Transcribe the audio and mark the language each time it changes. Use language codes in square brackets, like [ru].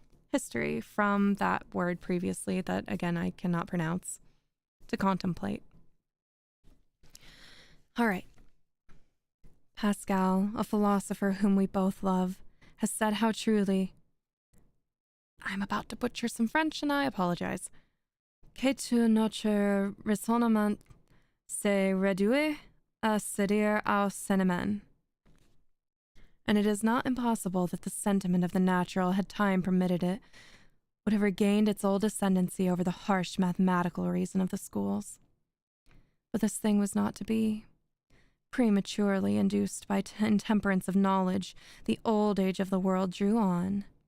[en] History, from that word previously that, again, I cannot pronounce, to contemplate. All right. Pascal, a philosopher whom we both love, has said how truly... I'm about to butcher some French, and I apologize. [fr] Que tout notre raisonnement se réduit à se dire au sentiment. [en] And it is not impossible that the sentiment of the natural, had time permitted it, would have regained its old ascendancy over the harsh mathematical reason of the schools. But this thing was not to be. Prematurely induced by intemperance of knowledge, the old age of the world drew on.